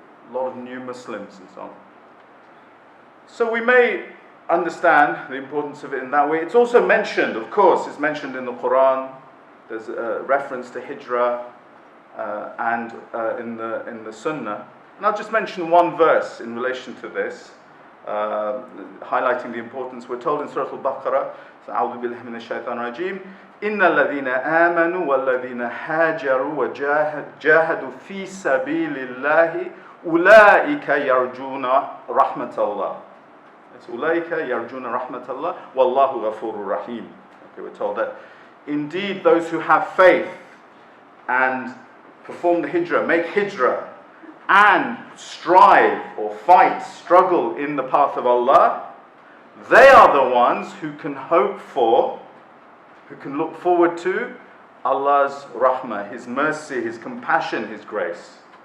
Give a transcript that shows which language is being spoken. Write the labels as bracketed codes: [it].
[en] A lot of new Muslims and so on. So we may understand the importance of it in that way. It's also mentioned, of course, it's mentioned in the Quran. There's a reference to Hijrah and in the Sunnah. And I'll just mention one verse in relation to this, highlighting the importance. We're told in Surah Al-Baqarah, [ar] أعوذ بالله من الشيطان الرجيم إن الذين آمنوا والذين هاجروا وجاهدوا في سبيل الله أولئك يرجون رحمة الله. It's أولئك يرجون رحمة الله والله غفور رحيم. [en] Okay, we're told that indeed those who have faith and perform the Hijrah, make Hijrah, and strive or fight, struggle in the path of Allah, they are the ones who can hope for, who can look forward to Allah's rahmah, His mercy, His compassion, His grace.